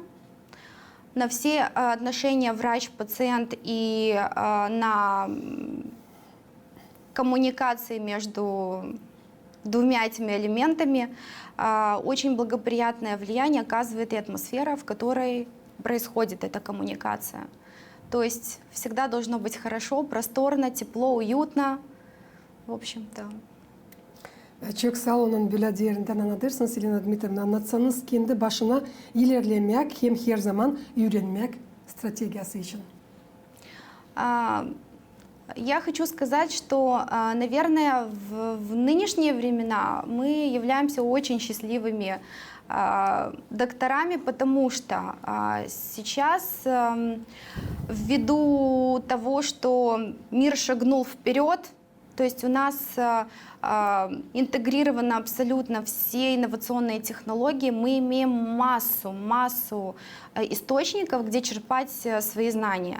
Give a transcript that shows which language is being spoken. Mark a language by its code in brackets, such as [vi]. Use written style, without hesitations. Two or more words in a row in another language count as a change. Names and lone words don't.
[ru] На все отношения врач-пациент и на коммуникации между двумя этими элементами очень благоприятное влияние оказывает и атмосфера, в которой происходит эта коммуникация. То есть всегда должно быть хорошо, просторно, тепло, уютно. В общем-то. [gag] Çok sağ olun Bülent yerinden anlatırsınız Elena Dmitrovna. Anlatsanız kendi başına ilerlemek hem her zaman öğrenmek стратегиясы için. [ru] Я хочу сказать, что, наверное, в нынешние времена мы являемся очень счастливыми докторами, потому что сейчас, ввиду того, что мир шагнул вперед, то есть у нас интегрированы абсолютно все инновационные технологии, мы имеем массу источников, где черпать свои знания.